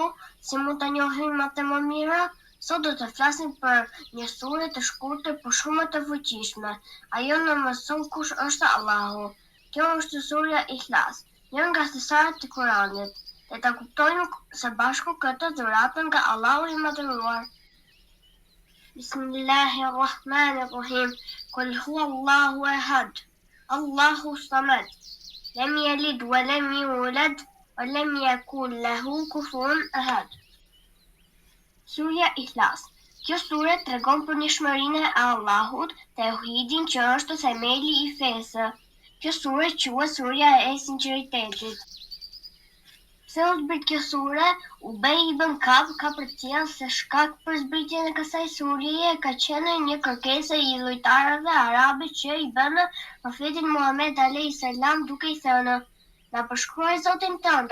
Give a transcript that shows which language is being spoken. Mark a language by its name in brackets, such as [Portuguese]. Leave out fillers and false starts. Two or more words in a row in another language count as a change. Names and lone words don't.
[Albanian] Si mund të njohim më të më mira? Sot do të flasim për një sure të shkurtër por shumë të fuqishme. Ajo na mëson kush është Allahu. Kjo është surja Ikhlas, një nga thesaret e Kuranit. Le ta kuptojmë së bashku këtë dhuratë nga Allahu i Madhëruar. [Arabic] بسم الله الرحمن الرحيم. قل هو الله أحد. الله الصمد. لم يلد ولم يولد ولم يكن له كفوا أحد. [Albanian] Surja Ikhlas. Kjo sure tregon për njohurinë e Allahut, tauhidin që është themeli i fesë. Kjo sure quhet surja e sinqeritetit. Pse u zbrit kjo sure? Ubej ibn Kab ka përcjell se shkak për zbritjen e kësaj surjeje ka qenë një kërkesë e lojtarëve arabe që i bënë profetin Muhammed [Arabic] عليه السلام [Albanian] duke i thënë: "Na përshkruaj Zotin tënd."